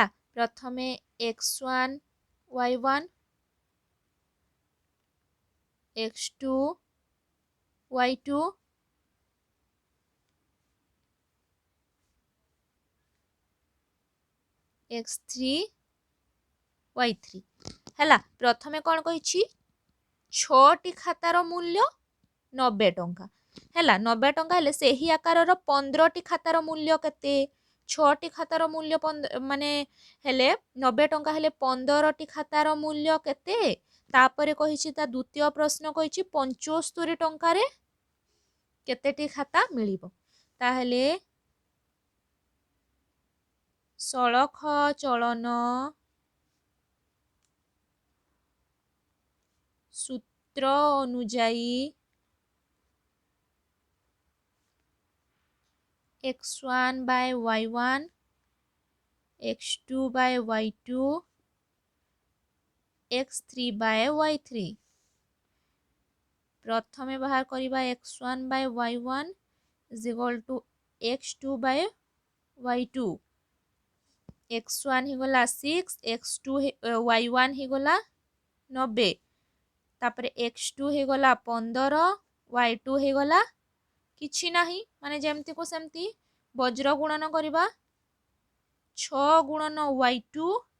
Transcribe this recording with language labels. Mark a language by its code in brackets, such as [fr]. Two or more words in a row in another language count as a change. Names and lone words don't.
[or] ପ୍ରଥମେ x1 y1 x2 y2 x3 y3 ହେଲା। ପ୍ରଥମେ କ'ଣ କହିଛି? 6ଟି ଖାତାର ମୂଲ୍ୟ 90 ଟଙ୍କା ହେଲା। 90 ଟଙ୍କା ହେଲେ ସେହି ଆକାରର 15ଟି ଖାତାର ମୂଲ୍ୟ କେତେ? 6ଟି ଖାତାର ମୂଲ୍ୟ ମାନେ ହେଲେ 90 ଟଙ୍କା ହେଲେ 15ଟି ଖାତାର ମୂଲ୍ୟ କେତେ? ତାପରେ କହିଛି ତା ଦ୍ୱିତୀୟ ପ୍ରଶ୍ନ କହିଛି 75 ଟଙ୍କାରେ କେତେଟି ଖାତା ମିଳିବ? ତାହେଲେ ସଳଖ ଚଳନ ସୂତ୍ର ଅନୁଯାୟୀ [en] x1 by y1 x2 by y2 x3 by y3। [or] ପ୍ରଥମେ ବାହାର କରିବା [en] x1 by y1 is equal to x2 by y2। [or] x1 ହେଇଗଲା 6, x2 y1 ହେଇଗଲା 90, ତାପରେ x2 ହେଇଗଲା 15, y2 ହେଇଗଲା କିଛି ନାହିଁ ମାନେ ଯେମତିକୁ ସେମିତି ବଜ୍ର ଗୁଣନ କରିବା 6 ଗୁଣନ y2